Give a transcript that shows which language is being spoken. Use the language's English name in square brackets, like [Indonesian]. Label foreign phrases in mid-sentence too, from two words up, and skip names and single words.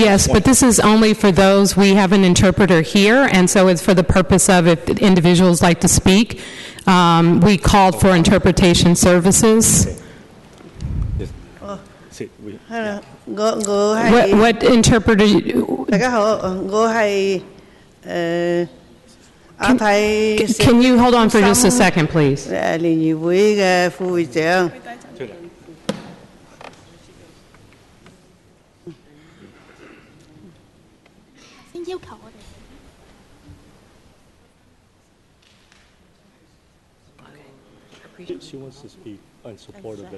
[English] Yes, but this is only for those. We have an interpreter here, and so it's for the purpose of if individuals like to speak. We called for interpretation services. Hello. What interpreter? [Cantonese] 大家好，我係亞太 [English] Can you hold on for just a second, please? [Cantonese] 聯誼會嘅副會長。 [English] She wants to speak in support of it.